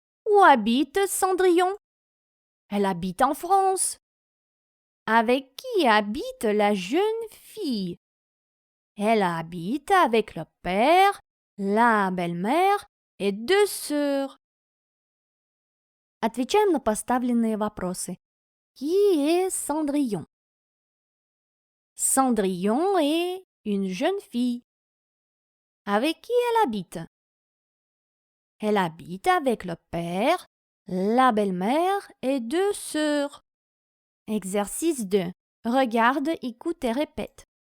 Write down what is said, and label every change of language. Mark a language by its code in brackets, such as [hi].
[fr] Où habite Cendrillon? Elle habite en France. Avec qui habite la jeune fille? Elle habite avec le père, la belle-mère et 2 sœurs. [ru] Отвечаем на поставленные вопросы. [fr] Qui est Cendrillon? Cendrillon est une jeune fille. Avec qui elle habite? Elle habite avec le père, la belle-mère et 2 sœurs. Exercice 2. Regarde, écoute et répète.